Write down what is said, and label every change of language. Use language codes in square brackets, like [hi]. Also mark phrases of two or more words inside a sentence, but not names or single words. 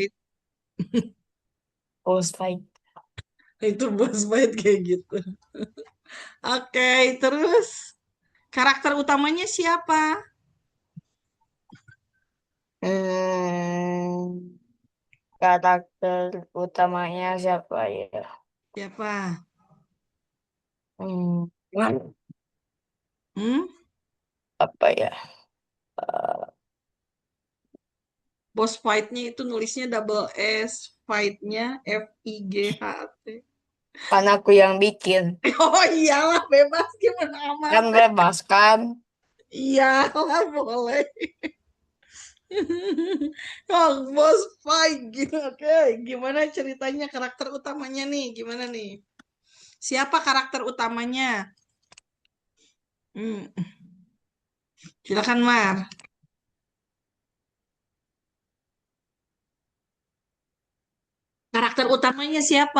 [en] fight. Boss fight. [id] Itu [en] boss fight [id] kayak gitu. Oke, terus karakter utamanya siapa? Hmm. Karakter utamanya siapa ya? Siapa? Hmm. Hmm? Apa ya? [en] Boss fight- [id] nya itu nulisnya [en] double S, [id] fight-nya FIGH T. Kan aku yang bikin. Oh iyalah bebas gimana amat. Kan bebas kan? Iyalah boleh. Oh, [en] boss fight [id] gitu. Oke, gimana ceritanya karakter utamanya nih? Gimana nih? Siapa karakter utamanya? Hmm, silakan Mar. Karakter utamanya siapa?